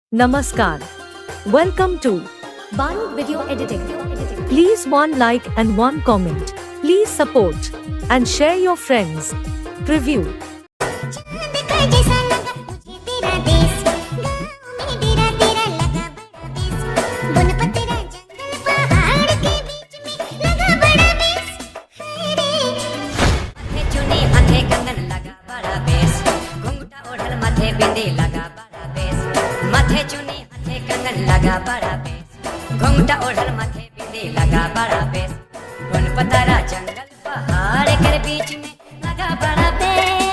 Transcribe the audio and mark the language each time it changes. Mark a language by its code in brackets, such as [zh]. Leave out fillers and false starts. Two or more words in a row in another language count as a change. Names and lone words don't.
[en] Namaskar. Welcome to Baru Video Editing. Please one like and one comment. Please support and share your friends. Preview. [sck] जैसा लगा मुझे तेरा देश, गाँव में तेरा तेरा लगा बड़ा बेस, वन पर तेरा जंगल पहाड़ के बीच में लगा बड़ा बेस, माथे चुनी हाथे कंगन लगा बड़ा बेस, घुंघटा ओढ़ल माथे बिंदी लगा बड़ा बेस, माथे चुनी हाथे कंगन लगा बड़ा बेस, घुंघटा ओढ़ल माथे बिंदी लगा बड़ा बेस, वन पतारा जंगल पहाड़ के बीच में लगा बड़ा बेस।